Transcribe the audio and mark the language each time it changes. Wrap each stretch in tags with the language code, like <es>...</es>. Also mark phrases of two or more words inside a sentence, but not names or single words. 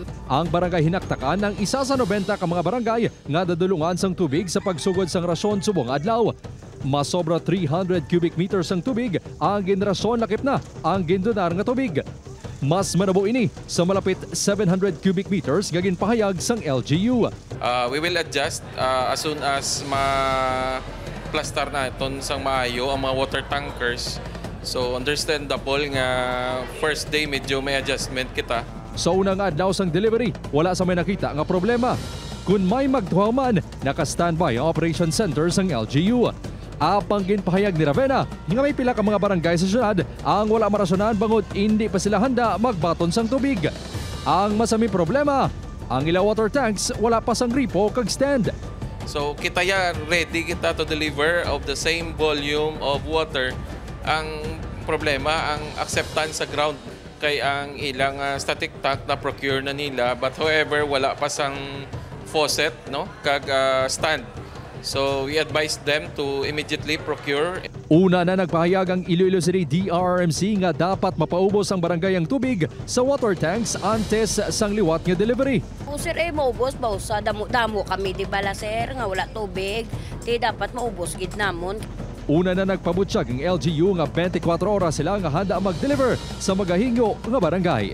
<hil>Ang barangay hinaktakan ng 1 sa 90 ka mga barangay nga dadulungan sang tubig sa pagsugod sang rasyon subong adlaw. Masobra 300 cubic meters ang tubig ang ginrasyon lakip na ang gindonar nga tubig. Mas manabo ini sa malapit 700 cubic meters nga ginpahayag sang LGU.</hil> <en>We will adjust as soon as</en> <hil>ma-plastar na iton sang maayo ang mga</hil> <en>water tankers.</en> <hil>So understandable nga</hil> <en>first day</en> <hil>medyo may adjustment kita. Sa unang adlaw sang delivery, wala sa may nakita nga problema. Kung may magtuhaw man, naka-standby ang operation center sang LGU. Apang ginpahayag ni Ravena nga may pila ka mga barangay sa syudad ang wala marasonan bangod hindi pa sila handa magbaton sang tubig. Ang masaming problema, ang ila water tanks wala pa sang gripo kag stand.</hil> <en>So</en> <hil>kita ya</hil> <en>ready kita to deliver of the same volume of water.</en> <hil>Ang problema, ang acceptance sa ground kay ang ilang</hil> <en>static tank</en> <hil>na procure na nila,</hil> <en>but however</en> <hil>wala pa sang faucet no kag stand.</hil> <en>So we advise them to immediately procure.</en> <hil>Una na nagpahayag ang Iloilo City DRRMC nga dapat mapaubos ang barangay ang tubig sa</hil> <en>water tanks</en> <hil>antes sang liwat nga delivery. Sir, maubos ba sa damo kami di bala sir nga wala tubig, di dapat maubos gid namon. Una na nagpabutyag ang LGU nga 24 oras sila nga handa mag-deliver sa magahingo nga barangay.</hil>